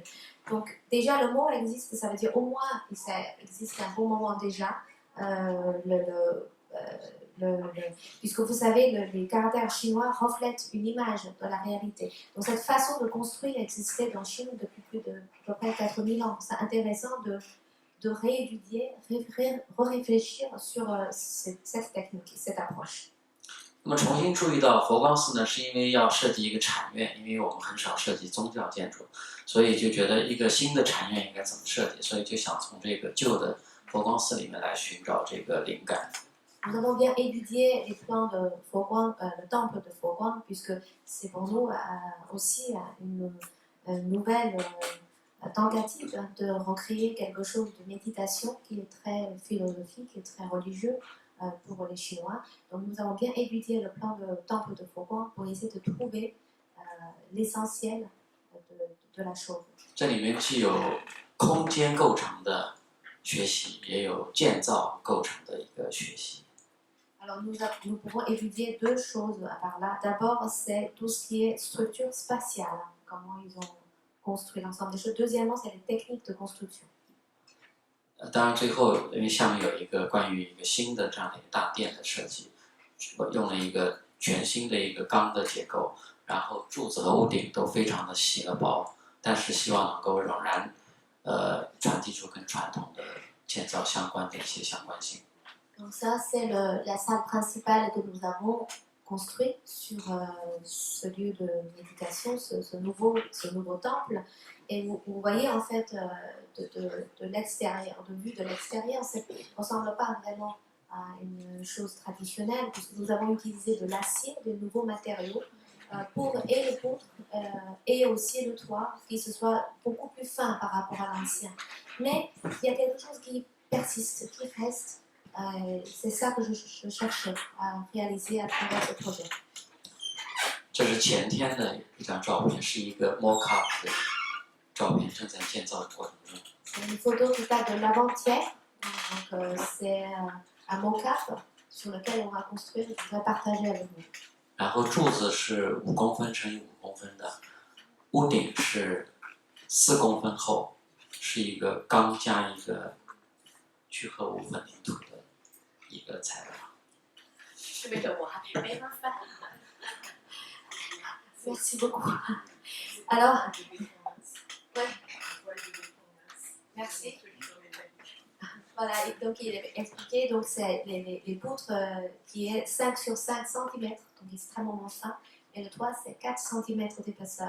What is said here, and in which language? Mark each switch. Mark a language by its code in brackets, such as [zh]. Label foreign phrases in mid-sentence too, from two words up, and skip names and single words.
[fr] Donc déjà le mot existe, ça veut dire au moins ça existe un bon moment déjà, puisque vous savez les caractères chinois reflètent une image de la réalité. Donc cette façon de construire existait dans Chine depuis plus de à peu près 4000 ans. C'est intéressant de réétudier, réfléchir sur cette technique, cette approche. [zh] 那么重新注意到佛光寺呢，是因为要设计一个禅院，因为我们很少设计宗教建筑，所以就觉得一个新的禅院应该怎么设计，所以就想从这个旧的佛光寺里面来寻找这个灵感。 [fr] Nous avons bien étudié les plans de Fo-Guang, le temple de Fo-Guang, puisque c'est pour nous aussi une nouvelle tentative de recréer quelque chose de méditation qui est très philosophique et très religieux pour les Chinois. Donc nous avons bien étudié le plan de temple de Fo-Guang pour essayer de trouver l'essentiel de la chose. [zh] 这里面既有空间构成的学习，也有建造构成的一个学习。 [fr] Alors nous pouvons étudier deux choses par là. D'abord, c'est tout ce qui est structure spatiale, comment ils ont construit l'ensemble des choses. Deuxièmement, c'est les techniques de construction. [zh] 当然，最后因为下面有一个关于一个新的这样的一个大殿的设计，我用了一个全新的一个钢的结构，然后柱子和屋顶都非常的细和薄，但是希望能够仍然传递出跟传统的建造相关的一些相关性。 [fr] Donc ça, c'est la salle principale que nous avons construite sur ce lieu de méditation, ce nouveau temple. Et vous voyez en fait de l'extérieur, de vue de l'extérieur, ça ne ressemble pas vraiment à une chose traditionnelle, puisque nous avons utilisé de l'acier, de nouveaux matériaux, pour et le poutre et aussi le toit, qui se soit beaucoup plus fin par rapport à l'ancien. Mais il y a quelque chose qui persiste, qui reste. C'est ça que je cherche à réaliser à travers ce projet. [zh] 这是前天的一张照片，是一个 mock-up 的照片，正在建造的过程中。 [fr] C'est une photo qui date de l'avant-hier, donc c'est un mock-up sur lequel on va construire et que je vais partager avec vous. [zh] 然后柱子是5公分乘以5公分的，屋顶是4公分厚，是一个钢加一个聚合物混凝土的一个材料。 [fr] Merci beaucoup. Alors, ouais. Merci. Voilà, donc il avait expliqué, donc c'est les poutres qui est 5 sur 5 cm, donc extrêmement fin, et le toit c'est 4 cm d'épaisseur.